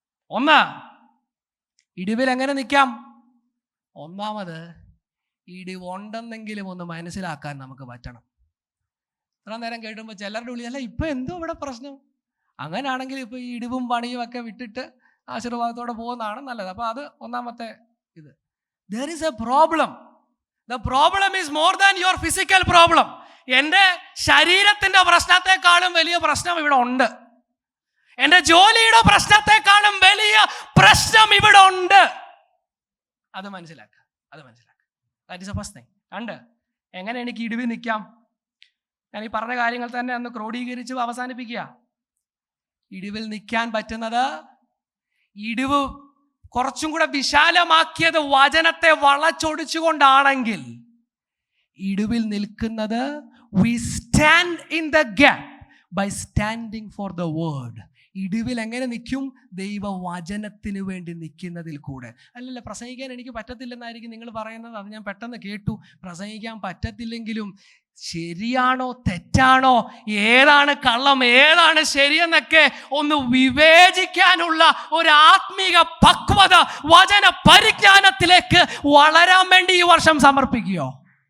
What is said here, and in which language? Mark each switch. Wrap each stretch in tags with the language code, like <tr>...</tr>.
<ml>ഒന്ന്, ഇടിവിൽ എങ്ങനെ നിൽക്കാം? ഒന്നാമത്, ഇടിവുണ്ടെന്നെങ്കിലും ഒന്ന് മനസ്സിലാക്കാൻ നമുക്ക് പറ്റണം. ഇത്ര നേരം കേട്ടുമ്പോൾ ചിലരുടെ ഉള്ളിൽ അല്ല ഇപ്പൊ എന്തോ ഇവിടെ പ്രശ്നം, അങ്ങനെയാണെങ്കിൽ ഇപ്പൊ ഈ ഇടിവും പണിയും ഒക്കെ വിട്ടിട്ട് ആശീർവാദത്തോടെ പോകുന്നതാണ് നല്ലത്. അപ്പൊ അത് ഒന്നാമത്തെ ഇത്.</ml> <en>There is a problem. The problem is more than your physical problem.</en> <ml>എൻ്റെ ശരീരത്തിന്റെ പ്രശ്നത്തെക്കാളും വലിയ പ്രശ്നം ഇവിടെ ഉണ്ട്. എൻ്റെ ജോലിയുടെ പ്രശ്നത്തെക്കാളും വലിയ പ്രശ്നം ഇവിടെ ഉണ്ട്. അത് മനസ്സിലാക്കുക, അത് മനസ്സിലാക്കുക.</ml> <en>That is a first thing.</en> <ml>രണ്ട്, എങ്ങനെ എനിക്ക് ഇടിവിൽ നിൽക്കാം? ഞാൻ ഈ പറഞ്ഞ കാര്യങ്ങൾ തന്നെ ഒന്ന് ക്രോഡീകരിച്ച് അവസാനിപ്പിക്കുക. ഇടിവിൽ നിൽക്കാൻ പറ്റുന്നത് ഇടിവ് കുറച്ചും കൂടെ വിശാലമാക്കിയത് വചനത്തെ വളച്ചൊടിച്ചുകൊണ്ടാണെങ്കിൽ ഇടിവിൽ നിൽക്കുന്നത്</ml> <en>we stand in the gap by standing for the word.</en> <ml>ഇടിവിൽ എങ്ങനെ നിൽക്കും? ദൈവവചനത്തിന് വേണ്ടി നിൽക്കുന്നതിൽ കൂടെ. അല്ലല്ല, പ്രസംഗിക്കാൻ എനിക്ക് പറ്റത്തില്ലെന്നായിരിക്കും നിങ്ങൾ പറയുന്നത്. അത് ഞാൻ പെട്ടെന്ന് കേട്ടു. പ്രസംഗിക്കാൻ പറ്റത്തില്ലെങ്കിലും ശരിയാണോ തെറ്റാണോ, ഏതാണ് കള്ളം ഏതാണ് ശരിയെന്നൊക്കെ ഒന്ന് വിവേചിക്കാനുള്ള ഒരു ആത്മീക പക്വത, വചന പരിജ്ഞാനത്തിലേക്ക് വളരാൻ വേണ്ടി ഈ വർഷം സമർപ്പിക്കുകയോ?</ml>